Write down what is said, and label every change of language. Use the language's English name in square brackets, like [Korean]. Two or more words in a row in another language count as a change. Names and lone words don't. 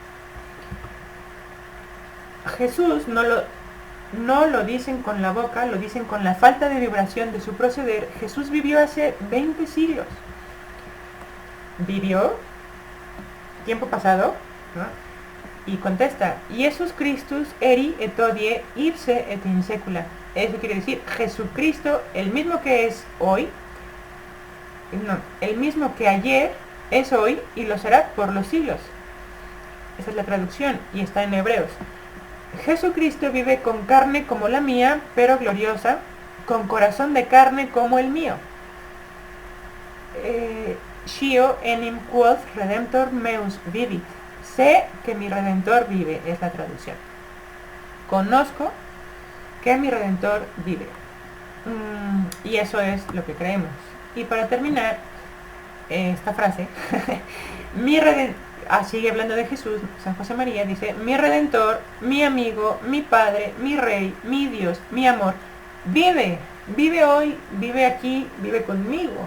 [Spanish] Jesús no lo dicen con la boca, lo dicen con la falta de vibración de su proceder. Jesús vivió hace 20 siglos. ¿Vivió? ¿Tiempo pasado? ¿No? Y contesta: [Latin] Iesus Christus eri et hodie ipse et in secula. [Spanish] Eso quiere decir, Jesucristo, el mismo que es hoy, no, el mismo que ayer, es hoy y lo será por los siglos. Esa es la traducción y está en Hebreos. Jesucristo vive con carne como la mía, pero gloriosa, con corazón de carne como el mío. [Latin] Scio enim quod redemptor meus vivit. [Spanish] Sé que mi Redentor vive, es la traducción. Conozco que mi Redentor vive. Y eso es lo que creemos. Y para terminar esta frase, sigue hablando de Jesús, San José María, dice: mi Redentor, mi amigo, mi Padre, mi Rey, mi Dios, mi amor, vive hoy, vive aquí, vive conmigo.